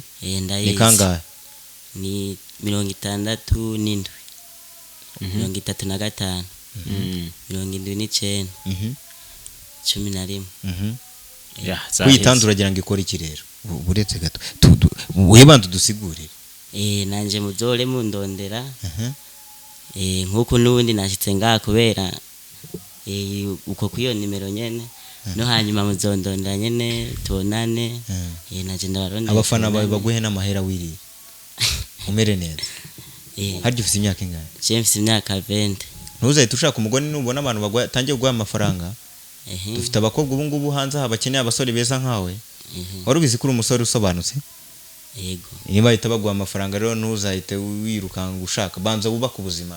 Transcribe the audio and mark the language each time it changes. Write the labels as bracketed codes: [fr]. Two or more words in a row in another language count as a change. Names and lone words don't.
[rn] ndayizi ni kangahe ni 67 35 79 11 kwitanzura gira ngo ikora iki rero buretse gato webanza dusigurire nanje muzore mundondera nkuko nubundi nashitse ngaha kubera uko kwiyo nimero nyene no hanyuma muzondondera nyene tubonane naje ndabarondera abafana bawe baguhe n'amahera wiri umere neza haryo ufite imyaka ingana je mfite imyaka 20 [rw] ntuzahita ushaka umugore nubona abantu batangiye guha amafaranga dufite abakobwa ubu ngubu hanze abakeneye abasore beza nkawe wari ubizi kuri umusore usobanutse yego niba bahita baguha amafaranga rero ntuzahite wirukanga ushaka banza wubaka ubuzima